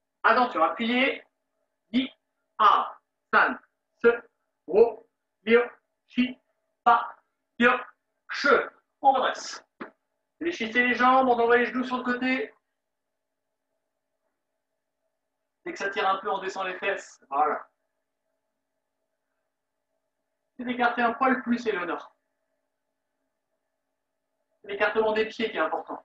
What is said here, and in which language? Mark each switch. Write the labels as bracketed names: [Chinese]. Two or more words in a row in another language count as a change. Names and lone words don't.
[French] Attention, appuyez. Di, a, san, se, ro, bio, chi, pa, bio, che. On redresse. Fléchissez les jambes, on envoie les genoux sur le côté. Dès que ça tire un peu, on descend les fesses. Voilà. C'est d'écarter un poil plus, Éléonore. C'est l'écartement des pieds qui est important.